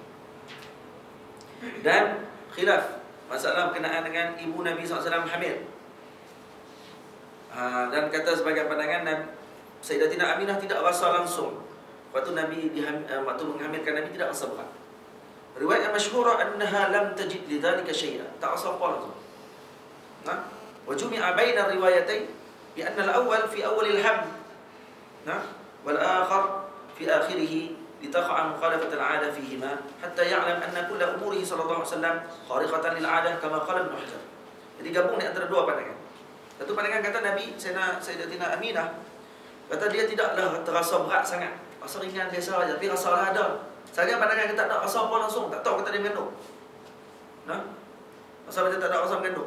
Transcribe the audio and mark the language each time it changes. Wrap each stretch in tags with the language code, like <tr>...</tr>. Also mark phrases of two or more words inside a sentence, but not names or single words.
<ms>Dan khilaf masalah berkenaan dengan ibu Nabi SAW hamil. Dan kata sebagai pandangan Sayyidatina Aminah tidak rasa langsung waktu Nabi waktu menghamilkan Nabi tidak rasa berat. Riwayat yang</ms> <ar>مشهورة أنها لم تجد لذلك شيئا.</ar> <ms>Tak rasa apa langsung.</ms> <ar>وجمع بين الروايتين بأن الأول في أول الحمل. والآخر في آخره لتقع مخالفة العادة فيهما حتى يعلم أن كل أموره صلى الله عليه وسلم خارقة للعادة كما قال ابن حجر.</ar> <ms>Jadi gabung ni antara dua pandangan. Satu pandangan kata Nabi Sayyidatina Aminah kata dia tidaklah terasa berat sangat, rasa ringan biasa saja, tapi rasa lah ada. Saya pandangan kata tak rasa apa langsung, tak tahu kata dia mengandung. Rasa dia tak ada rasa mengandung.</ms>